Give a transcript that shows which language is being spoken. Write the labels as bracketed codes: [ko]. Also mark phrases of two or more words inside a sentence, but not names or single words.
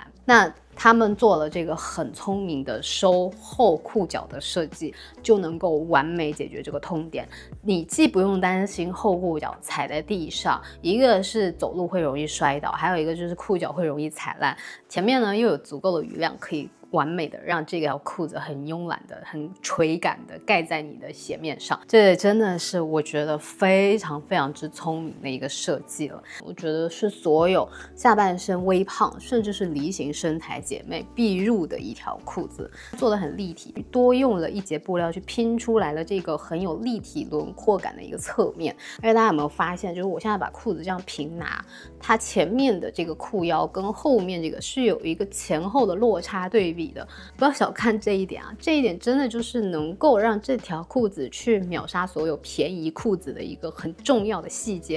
[zh] 那他們做了這個很聰明的收后褲腳的設計，就能夠完美解決這個痛點。你既不用擔心後褲腳踩在地上，一個是走路會容易摔倒，還有一個就是褲腳會容易踩爛。前面呢又有足夠的餘量，可以完美的讓這條褲子很慵懶的、很垂感的蓋在你的鞋面上。這真的是我覺得非常非常之聰明的一個設計了。我覺得是所有下半身微胖甚至是梨形身材姐妹必入的一條褲子，做得很立體，多用了一截布料去拼出來了這個很有立體輪廓感的一個側面。而且大家有沒有發現，就是我現在把褲子這樣平拿，它前面的這個褲腰跟後面這個是有一個前後的落差對比的，不要小看這一點啊！这一點真的就是能夠讓這條褲子去秒殺所有便宜褲子的一個很重要的細節。